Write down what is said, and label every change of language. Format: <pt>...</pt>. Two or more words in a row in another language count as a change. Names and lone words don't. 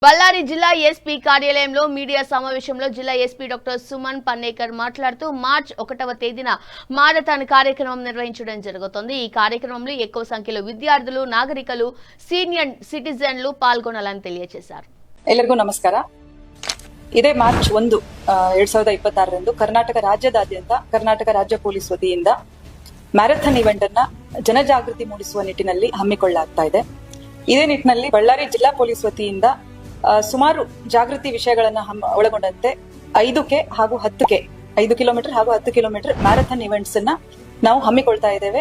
<te>బళ్ళారి జిల్లా ఎస్పీ కార్యాలయంలో మీడియా సమావేశంలో జిల్లా ఎస్పీ డాక్టర్ సుమన్ పన్నేకర్ మాట్లాడుతూ మార్చి 1వ తేదీన మారథాన్ కార్యక్రమం నిర్వహించడం జరుగుతుంది. ఈ కార్యక్రమంలో ఎక్కువ సంఖ్యలో విద్యార్థులు, నాగరికులు,</te> <en>senior citizens</en> <te>పాల్గొనాలని తెలియజేశారు.</te> <kn>ಎಲ್ಲರಿಗೂ ನಮಸ್ಕಾರ. ಇದೇ ಮಾರ್ಚ್ 1, 2026 ಕರ್ನಾಟಕ ರಾಜ್ಯದಾದ್ಯಂತ ಕರ್ನಾಟಕ ರಾಜ್ಯ ಪೊಲೀಸ್ ವತಿಯಿಂದ</kn> <en>marathon event</en> <kn>ಅನ್ನ ಜನಜಾಗೃತಿ ಮೂಡಿಸುವ ನಿಟ್ಟಿನಲ್ಲಿ ಹಮ್ಮಿಕೊಳ್ಳಲಾಗ್ತಾ ಇದೆ. ಇದೇ ನಿಟ್ಟಿನಲ್ಲಿ ಬಳ್ಳಾರಿ ಜಿಲ್ಲಾ ಪೊಲೀಸ್ ವತಿಯಿಂದ ಸುಮಾರು ಜಾಗೃತಿ ವಿಷಯಗಳನ್ನ ಒಳಗೊಂಡಂತೆ 5K ಹಾಗೂ 10K 5 ಕಿಲೋಮೀಟರ್ ಹಾಗೂ 10 ಕಿಲೋಮೀಟರ್</kn> <en>marathon events</en> <kn>ಅನ್ನ ನಾವು ಹಮ್ಮಿಕೊಳ್ತಾ ಇದ್ದೇವೆ.</kn>